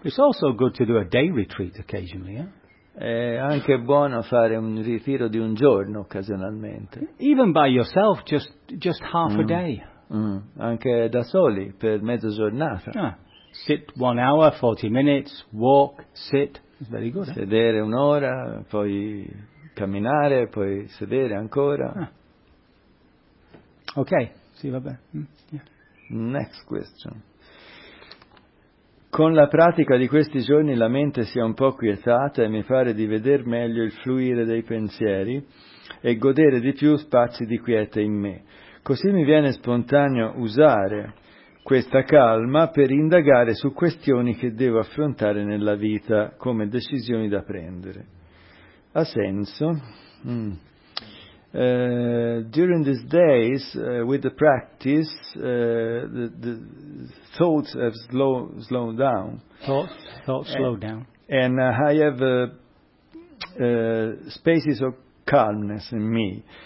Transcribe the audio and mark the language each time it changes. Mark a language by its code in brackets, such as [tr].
[en] It's also good to do a day retreat occasionally, eh? [it] È anche buono fare un ritiro di un giorno occasionalmente. [en] Even by yourself, just half a day. [it] Anche da soli per mezza giornata. [en] Ah. Sit 1 hour, 40 minutes, walk, sit. It's very good. [it] Sedere un'ora, poi camminare, poi sedere ancora. Ah. Ok, sì, va bene. [en] Next question. [it] Con la pratica di questi giorni la mente si è un po' quietata e mi pare di veder meglio il fluire dei pensieri e godere di più spazi di quiete in me. Così mi viene spontaneo usare questa calma per indagare su questioni che devo affrontare nella vita come decisioni da prendere. Ha senso? [en] During these days, with the practice, the thoughts have slowed down. Thoughts slowed down. And I have spaces of calmness in me.